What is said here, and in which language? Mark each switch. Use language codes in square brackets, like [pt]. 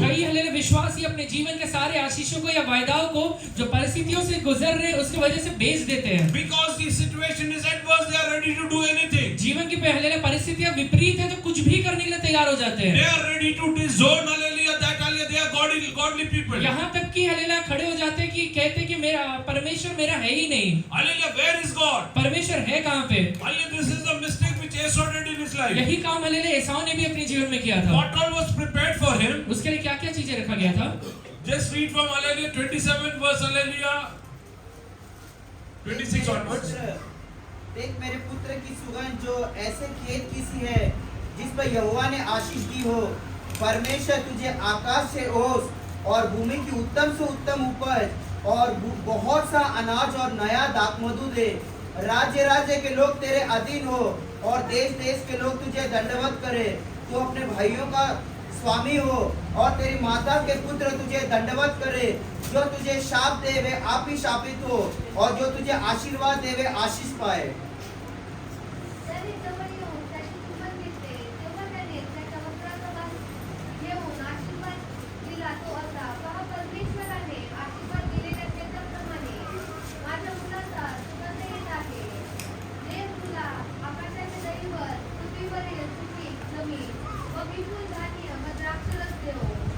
[hi] कई हालेलुया विश्वासी अपने जीवन के सारे आशीषों को या वायदाओं को जो परिस्थितियों से गुजर रहे हैं उसकी वजह से बेच देते हैं। [en] Because the situation is adverse, they are ready to do anything. [hi] जीवन की हालेलुया परिस्थितियां विपरीत है तो कुछ भी करने के लिए तैयार हो जाते [en] They [hi] हैं। [en] are ready to disown hallelujah that hallelujah they are godly people. [hi] यहाँ तक कि हालेलुया खड़े हो जाते हैं कि कहते हैं कि मेरा परमेश्वर मेरा है ही नहीं। [en] Hallelujah, where is God? [hi] परमेश्वर है कहाँ पे? [en] Hallelujah, this is the mistake which Esau did in his life. [hi] यही काम हालेलुया एसाव ने भी अपने जीवन में किया था। [en] What all was prepared for him? [hi] उसके लिए क्या-क्या चीजें रखा गया था? [en] Just read from hallelujah 27 verse hallelujah 26 onwards. [hi] देख मेरे पुत्र की सुगंध जो ऐसे खेत की सी है जिस पर यहोवा ने आशीष दी हो। परमेश्वर तुझे आकाश से ओस और भूमि की उत्तम से उत्तम उपज और बहुत सा अनाज और नया दाखमधु दे। राज्य राज्य के लोग तेरे अधीन हो और देश देश के लोग तुझे दंडवत करे। तू अपने भाइयों का स्वामी हो और तेरी माता के पुत्र तुझे दंडवत करे। जो तुझे शाप दे वे आप ही शापित हो और जो तुझे आशीर्वाद दे वे आशीष पाए। [mr] जरी जवळ येऊन त्याची किंमत घेतली, तेव्हा त्याने त्याच्या वस्त्राचा वास घेऊन आशीर्वाद दिला तो असा, पहा परमेश्वराने आशीर्वाद दिलेल्या क्षेत्राप्रमाणे माझ्या मुलाचा सुगंध येत आहे. देव तुला आकाशाच्या दरीवर, पृथ्वीवरील सुपीक जमीन व विपुल धान्य व द्राक्षरस देवो.